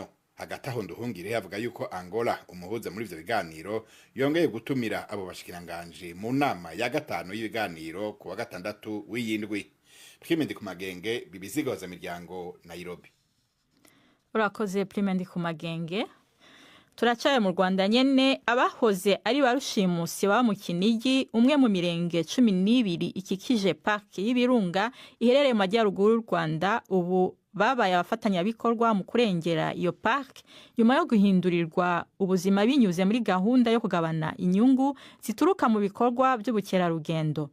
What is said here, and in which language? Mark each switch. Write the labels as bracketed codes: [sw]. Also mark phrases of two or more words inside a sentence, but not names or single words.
[rn] Hagati aho Nduhungirehe avuga yuko Angola umuhuza muri ivyo biganiro yongeye gutumira abo bashikiranganje mu nama ya gatanu y'ibiganiro ku wa gatandatu w'iyindwi. Primendi ku magenge, BBC Gahuza Miryango, Nairobi. Urakoze Primendi ku magenge. [rw] Turacaye mu Rwanda nyene, abahoze ari barushimusi ba mu Kinigi, umwe mu mirenge 12 ikikije park y'Ibirunga iherereye mu majyaruguru y'u Rwanda, ubu babaye abafatanyabikorwa mu kurengera iyo park nyuma yo guhindurirwa ubuzima binyuze muri gahunda yo kugabana inyungu zituruka mu bikorwa by'ubukerarugendo.